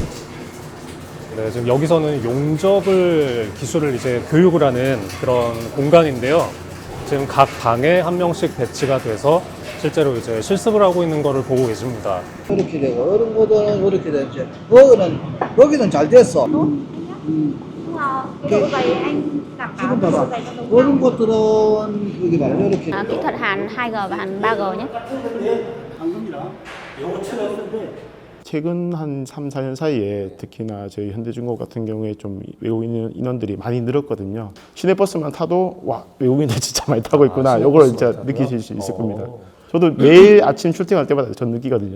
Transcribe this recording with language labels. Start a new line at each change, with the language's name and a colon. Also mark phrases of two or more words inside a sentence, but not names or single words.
Korean: 네, 지금 여기서는 용접을 기술을 이제 교육을 하는 그런 공간인데요. 지금 각 방에 한 명씩 배치가 돼서 실제로 이제 실습을 하고 있는 거를 보고 계십니다. 이렇게 되고 어른 거는 이렇게 되지. 거기는 잘 됐어.
Vietnamese: Ví dụ vậy anh đảm bảo
Korean: 지금
Vietnamese: cái độ
Korean: 봐봐.
Vietnamese: dày cho đúng
Korean: 어른 것들은 여기 봐 이렇게.
Vietnamese: kỹ thuật hàn 2G và hàn 3G nhé.
Korean: 최근 한 3, 4년 사이에 특히나 저희 현대중공업 같은 경우에 좀 외국인 인원들이 많이 늘었거든요. 시내버스만 타도 와 외국인들 진짜 많이 타고 있구나. 이걸 진짜 느끼실 수 있을 겁니다. 저도 매일 아침 출퇴근할 때마다 전 느끼거든요.